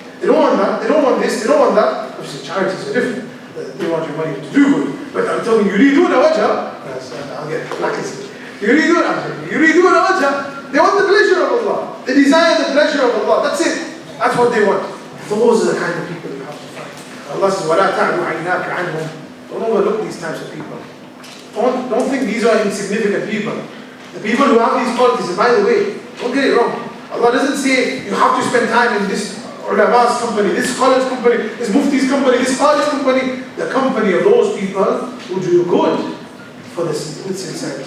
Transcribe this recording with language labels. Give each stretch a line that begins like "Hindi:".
English: They don't want that. They don't want this. They don't want that. Obviously, charities are different. They want your money to do good. But I'm telling you,
Arabic: yuriduna wajha.
English: I'll get blacklisted.
Arabic: Yuriduna wajha.
English: They want the pleasure of Allah. They desire the pleasure of Allah. That's it. That's what they want. Those are the kind of people you have to find. Allah says,
Arabic: وَلَا تَعْدُ عَيْنَاكَ عَنْهُمْ.
English: Don't overlook these types of people. Don't think these are insignificant people. The people who have these qualities, and by the way, don't get it wrong. Allah doesn't say you have to spend time in this ulama's company, this scholars company, this mufti's company, this qadi's company. The company of those people who do good for this with sincerity.